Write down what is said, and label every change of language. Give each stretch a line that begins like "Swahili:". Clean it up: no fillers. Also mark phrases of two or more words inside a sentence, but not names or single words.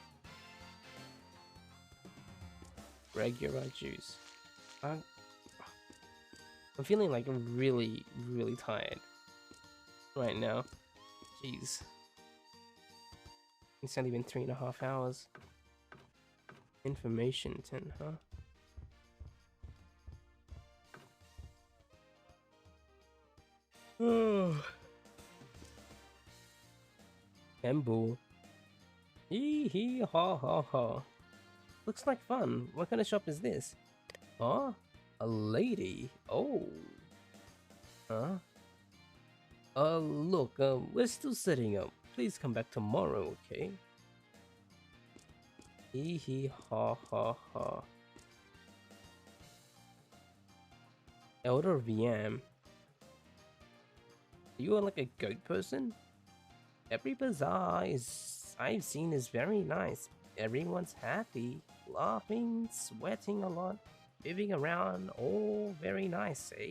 English: Regular juice. I'm feeling like really tired right now. Jeez. It's only been 3.5 hours. Information 10, huh? Oh. Emble. Hee hee ha ha ha. Looks like fun. What kind of shop is this? Huh? A lady? Oh. Huh? Look, we're still setting up. Please come back tomorrow, okay? Hee hee ha ha ha. Elder VM. You are like a goat person? Every bazaar I've seen is very nice. Everyone's happy, laughing, sweating a lot, moving around, all very nice, eh?